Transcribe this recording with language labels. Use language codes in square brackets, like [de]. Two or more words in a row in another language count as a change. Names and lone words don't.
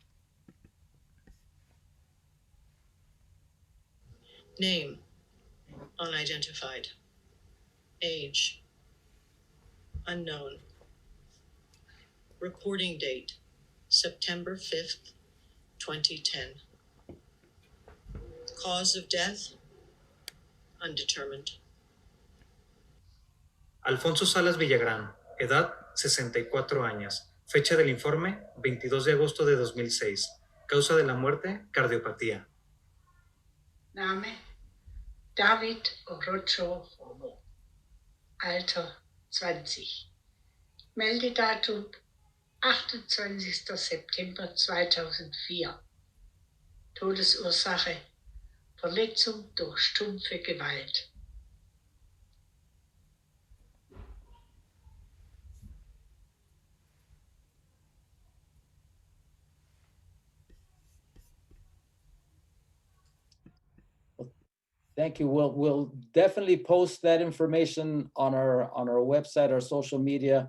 [en] Name, unidentified. Age, unknown. Recording date, September 5th, 2010. Cause of death, undetermined. [es] Alfonso Salas Villagrán, edad 64 años. Fecha del informe, 22 de agosto de 2006. Causa de la muerte, cardiopatía. [de] Name David Orocho Romo. Alter 20. Meldedatum 28. September 2004. Todesursache Verletzung durch stumpfe Gewalt. [en] Thank you. We'll definitely post that information on our website, our social media.